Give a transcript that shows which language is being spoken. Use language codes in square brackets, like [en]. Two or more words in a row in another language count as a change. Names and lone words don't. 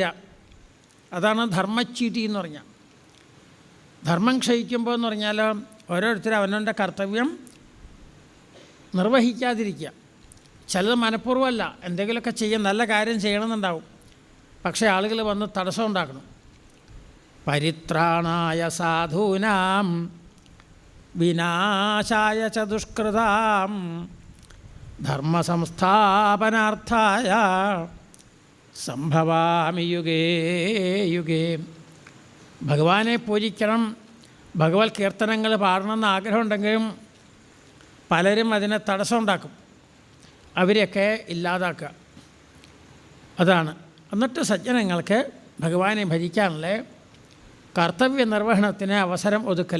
[ml] അതാണ് ധർമ്മച്ചീറ്റി എന്ന് പറഞ്ഞാൽ. ധർമ്മം ക്ഷയിക്കുമ്പോൾ എന്ന് പറഞ്ഞാൽ ഓരോരുത്തരും അവനവൻ്റെ കർത്തവ്യം നിർവഹിക്കാതിരിക്കുക. ചിലത് മനഃപൂർവ്വമല്ല, എന്തെങ്കിലുമൊക്കെ ചെയ്യാൻ നല്ല കാര്യം ചെയ്യണമെന്നുണ്ടാവും. പക്ഷേ ആളുകൾ വന്ന് തടസ്സം ഉണ്ടാക്കണം. [sa] പരിത്രാണായ സാധൂനാം വിനാശായ ച ദുഷ്കൃതാം ധർമ്മസംസ്ഥാപനാർത്ഥായ സംഭവാമി യുഗേ യുഗേ. [ml] ഭഗവാനെ പൂജിക്കണം, ഭഗവത് കീർത്തനങ്ങൾ പാടണമെന്ന് ആഗ്രഹമുണ്ടെങ്കിലും പലരും അതിനെ തടസ്സമുണ്ടാക്കും. അവരെയൊക്കെ ഇല്ലാതാക്കുക. അതാണ്. എന്നിട്ട് സജ്ജനങ്ങൾക്ക് ഭഗവാനെ ഭജിക്കാനുള്ള കർത്തവ്യ നിർവഹണത്തിന് അവസരം ഒതുക്കൽ.